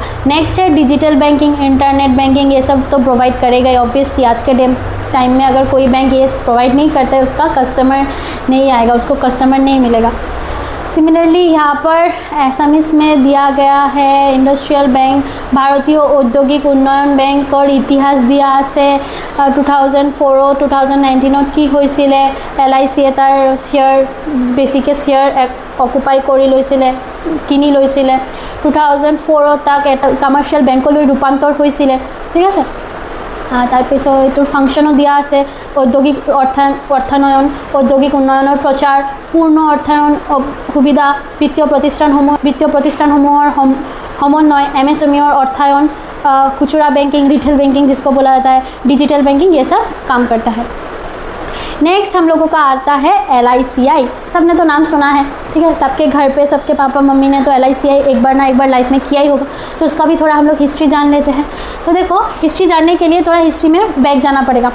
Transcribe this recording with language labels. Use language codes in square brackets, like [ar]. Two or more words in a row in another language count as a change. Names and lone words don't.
[hi] नेक्स्ट है [en] digital banking, internet banking, [hi] ये सब तो प्रोवाइड करेगा ही ऑब्वियसली। आज के टाइम में अगर कोई बैंक ये प्रोवाइड नहीं करता है उसका कस्टमर नहीं आएगा, उसको कस्टमर नहीं मिलेगा। सिमिलरली यहाँ पर एसएमएस में दिया गया है [en] industrial bank, [hi] भारतीय औद्योगिक उन्नयन बैंक और इतिहास दिया [as] আছে 2004-2019 কি হৈছিলে LIC তাৰ শ্বেয়াৰ বেছিকৈ শ্বেয়াৰ অকুপাই কৰি লৈছিলে, কিনি লৈছিলে। 2004 তাক এটা [en] commercial bankলৈ [as] ৰূপান্তৰ হৈছিলে, ঠিক আছে। তাৰপিছত এইটোৰ ফাংচনো দিয়া আছে, ঔদ্যোগিক অর্থায়ন, ঔদ্যোগিক উন্নয়নৰ প্ৰচাৰ, পূৰ্ণ অর্থায়ন সুবিধা, বিত্তীয় प्रतिष्ठानসমূহৰ সমন্বয়, MSMEৰ অর্থায়ন, [hi] खुचरा बैंकिंग, [en] retail banking [hi] जिसको बोला जाता है, [en] digital banking, [hi] ये सब काम करता है। नेक्स्ट हम लोगों का आता है LICI। सबने तो नाम सुना है, ठीक है, सबके घर पे सबके पापा मम्मी ने तो LICI एक बार ना एक बार लाइफ में किया ही होगा। तो उसका भी थोड़ा हम लोग हिस्ट्री जान लेते हैं। तो देखो, हिस्ट्री जानने के लिए थोड़ा हिस्ट्री में बैक जाना पड़ेगा।